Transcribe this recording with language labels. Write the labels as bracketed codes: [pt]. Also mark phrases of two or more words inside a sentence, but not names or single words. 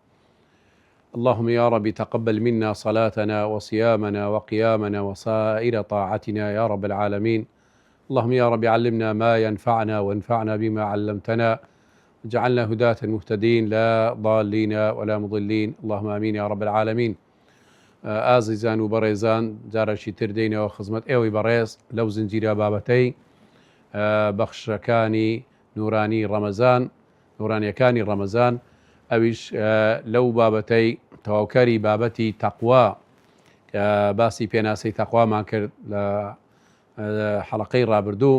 [ar] اللهم يا رب تقبل منا صلاتنا وصيامنا وقيامنا وسائر طاعتنا يا رب العالمين. اللهم يا رب علمنا ما ينفعنا وانفعنا بما علمتنا، واجعلنا هداة مهتدين لا ضالين ولا مضلين، اللهم آمين يا رب العالمين. [ckb] ئازیزان و بەڕێزان، جارێکی تر دێنەوە خزمەت ئێوەی بەڕێز لەو زنجیرە بابەتەی بەخشەکانی نورانی ڕەمەزان، نورانیەکانی ڕەمەزان، ئەویش لەو بابەتەی تەواوکەری بابەتی تەقوا، باسی پێناسەی تەقوامان کرد لە حەڵەقەی ڕابردوو.